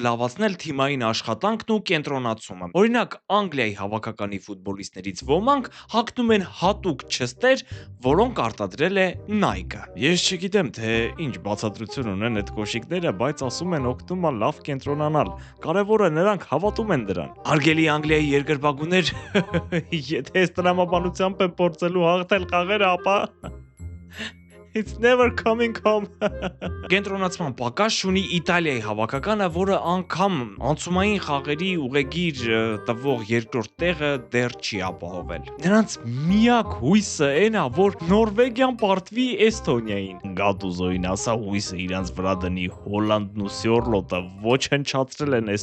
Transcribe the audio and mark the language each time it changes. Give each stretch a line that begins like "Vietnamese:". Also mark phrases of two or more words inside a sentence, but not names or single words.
Armenian: լավացնել թիմային աշխատանքն ու կենտրոնացումը։ Օրինակ Անգլիայի հավաքականի ֆուտբոլիստներից ոմանք հագնում են հատուկ չստեր, որոնք արտադրել է Nike-ը։ Ես չգիտեմ, թե ինչ բացատրություն ունեն այդ կոշիկները, բայց ասում են օգնում է լավ կենտրոնանալ։ Կարևորը նրանք հավատում են դրան։ Արգելի Անգլիայի երկրպագուներ, եթե այս տրամաբանությամբ են փորձելու հաղթել խաղերը, ապա
English: It's never coming home։
Armenian: Կենտրոնացման պակաս ունի Իտալիայի հավաքականը, որը անգամ անցումային խաղերի ուղեգիր տվող երկրորդ տեղը դեռ չի ապահովել։ Նրանց միակ հույսը այն է, որ Նորվեգիան պարտվի Էստոնիային։ Գատուզոին ասա հույսը իրանց վրա դնի Հոլանդն ու Սյորլոտը ոչնչացրել են